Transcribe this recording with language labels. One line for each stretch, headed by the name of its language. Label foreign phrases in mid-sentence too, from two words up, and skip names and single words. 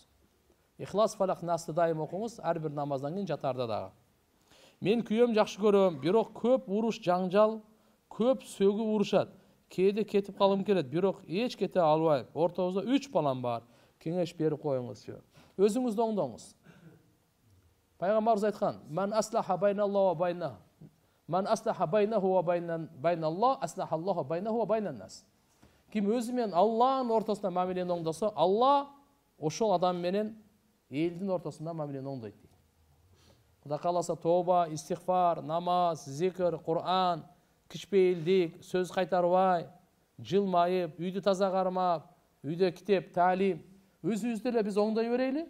Kyrgyz: Ихлас, Фалак, Насты дайым окуңуз, ар бир намаздан кийин жатарда дагы. Мен күйөөм жакшы көрөм, бирок көп уруш, жаңжал, көп сөгүп урушат. Кээде кетип калым келет, бирок эч кете албайм. Ортобузда 3 балам бар. Кеңеш берип коюңузчу. Өзүңүздү оңдоңуз. Пайгамбарыбыз айткан:
Arabic: "من أصلح بين الله وبين. من أصلح بينه وبين الله، أصلح الله بينه وبين الناس."
Kyrgyz: Ким өзү менен Аллахтын ортосунда мамилени оңдосо, Аллах ошол адам менен элдин ортосунда мамилени оңдойт дейт. Кудай кааласа тоба, истигфар, намаз, зикр, Кур'ан, кичпейилдик, сөз кайтарбай, жылмайып, үйдү таза кармап, үйдө китеп, таалим, өзүбүздү эле биз оңдой берейли.